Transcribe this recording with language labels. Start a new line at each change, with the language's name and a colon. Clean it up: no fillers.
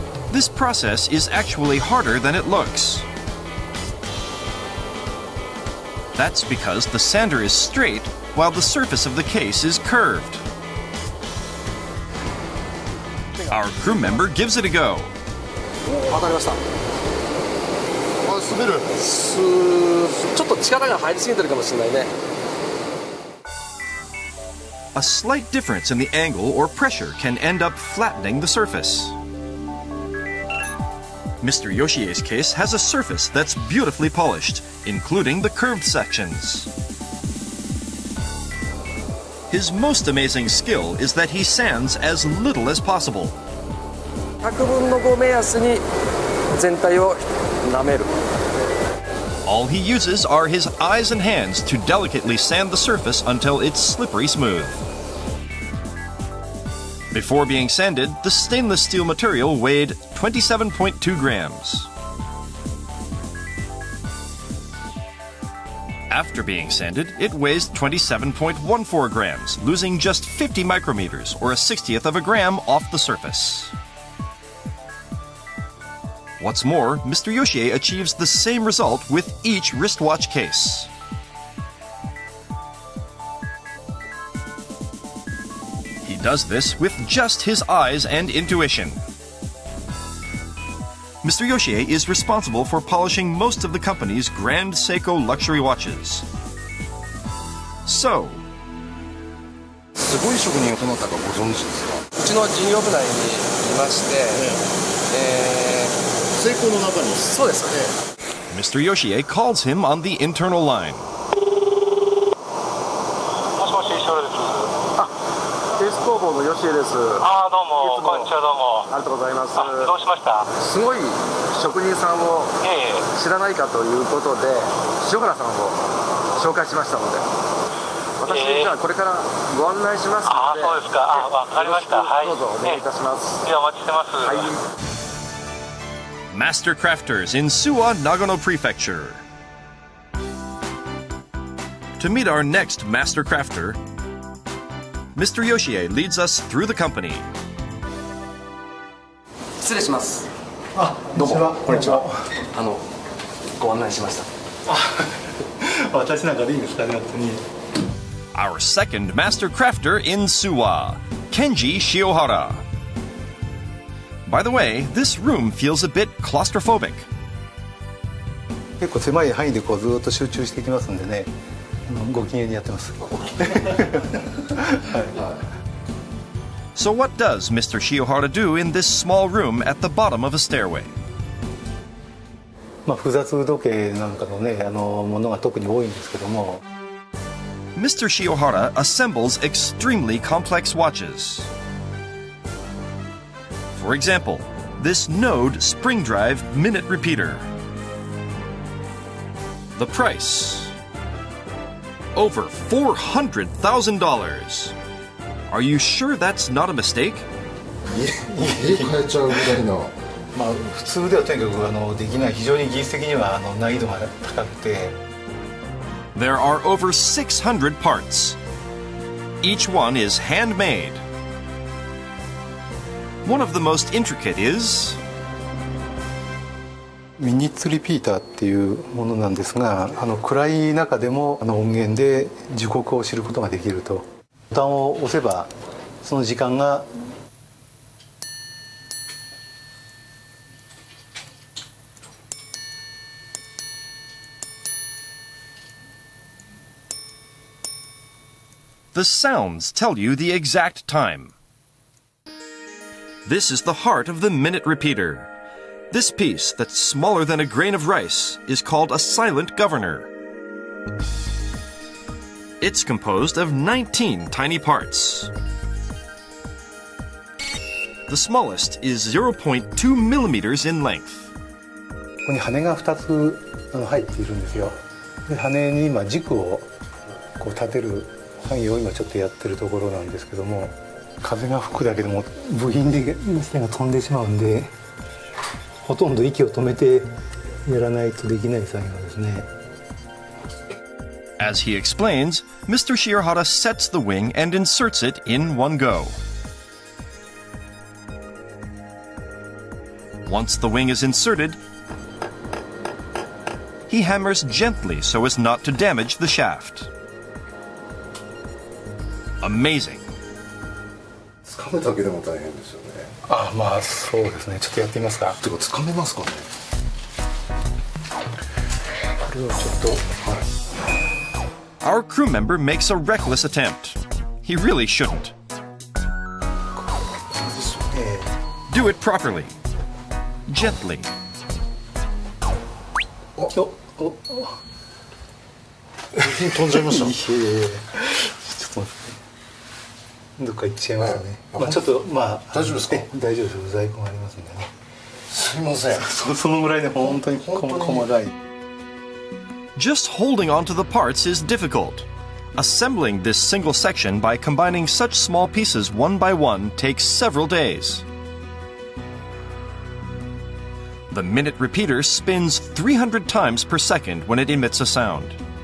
English: This process is actually harder than it looks. That's because the sander is straight while the surface of the case is curved. Our crew member gives it a go.
Japanese: わかりました。滑る。ちょっと力が入りすぎてるかもしれないね。
English: A slight difference in the angle or pressure can end up flattening the surface. Mr. Yoshie's case has a surface that's beautifully polished, including the curved sections. His most amazing skill is that he sands as little as possible.
Japanese: 100分の5目安に全体を舐める。
English: All he uses are his eyes and hands to delicately sand the surface until it's slippery smooth. Before being sanded, the stainless steel material weighed 27.2 grams. After being sanded, it weighs 27.14 grams, losing just 50 micrometers, or a 60th of a gram, off the surface. What's more, Mr. Yoshie achieves the same result with each wristwatch case. He does this with just his eyes and intuition. Mr. Yoshie is responsible for polishing most of the company's Grand Seiko luxury watches. So,
Japanese: すごい職人がどなたかご存知ですか？うちの事業部内にいまして、セイコーの中に。そうですね。
English: Mr. Yoshie calls him on the internal line.
Japanese: もしもし、石原です。ケース工房の吉江です。ああ、どうも、こんにちは、どうも。ありがとうございます。どうしました？すごい職人さんを知らないかということで、塩原さんを紹介しましたので、私、じゃあこれからご案内しますので。ああ、そうですか。あ、わかりました。はい。どうぞお願いいたします。ではお待ちしてます。はい。
English: Master Crafters in Suwa, Nagano Prefecture. To meet our next Master Crafter, Mr. Yoshie leads us through the company.
Japanese: 失礼します。あ、どうも。こんにちは。ご案内しました。私なんかでいいんですかね、本当に。
English: Our second Master Crafter in Suwa, Kenji Shiohara. By the way, this room feels a bit claustrophobic.
Japanese: 結構狭い範囲でこうずっと集中していきますんでね、ご機嫌にやってます。
English: So what does Mr. Shiohara do in this small room at the bottom of a stairway?
Japanese: まあ複雑時計なんかのね、ものが特に多いんですけども。
English: Mr. Shiohara assembles extremely complex watches. For example, this Node spring drive minute repeater. The price: over $400,000. Are you sure that's not a mistake?
Japanese: 家買えちゃうぐらいの。まあ普通ではとにかくできない、非常に技術的には難易度が高くて。
English: There are over 600 parts. Each one is handmade. One of the most intricate is
Japanese: ミニッツリピーターっていうものなんですが、暗い中でも音源で時刻を知ることができると。ボタンを押せばその時間が
English: The sounds tell you the exact time. This is the heart of the minute repeater. This piece, that's smaller than a grain of rice, is called a silent governor. It's composed of 19 tiny parts. The smallest is 0.2 millimeters in length.
Japanese: ここに羽が2つ入っているんですよ。で羽に今軸をこう立てる作業を今ちょっとやってるところなんですけども、風が吹くだけでも部品で線が飛んでしまうんで、ほとんど息を止めてやらないとできない作業ですね。
English: As he explains, Mr. Shirahara sets the wing and inserts it in one go. Once the wing is inserted, he hammers gently so as not to damage the shaft. Amazing.
Japanese: 掴むだけでも大変ですよね。あ、まあそうですね。ちょっとやってみますか。てか掴めますかね。これをちょっと。はい。
English: Our crew member makes a reckless attempt. He really shouldn't. Do it properly. Gently.
Japanese: 部品飛んじゃいました。ちょっと待って。どっか行っちゃいますね。まあちょっとまあ大丈夫ですか？大丈夫です。在庫がありますんでね。すいません。そのぐらいで本当に細かい。
English: Just holding onto the parts is difficult. Assembling this single section by combining such small pieces one by one takes several days. The minute repeater spins 300 times per second when it emits a sound.